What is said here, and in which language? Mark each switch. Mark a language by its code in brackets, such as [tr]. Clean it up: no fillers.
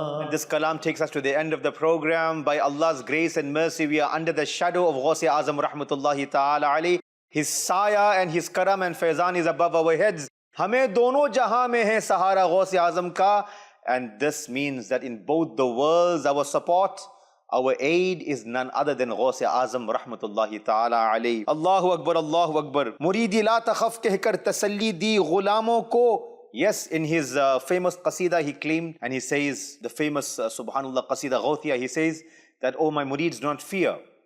[en] This kalam takes us to the end of the program. By Allah's grace and mercy, we are under the shadow of Ghaus Azam rahmatullahi ta'ala alayh. His saya and his karam and faizan is above our heads. [ur] ہمیں دونوں جہاں میں ہے سہارا غوث اعظم کا. [en] And this means that in both the worlds, our support, our aid is none other than Ghaus Azam rahmatullahi ta'ala alayh. [ar] Allahu Akbar, Allahu Akbar. Muridi la takhaf [ur] keh kar tasalli di ghulamon ko. [en] Yes, in his famous qasida he claimed, and he says, the famous subhanallah qasida Ghawthiyah, he says that, oh my murids, do not fear.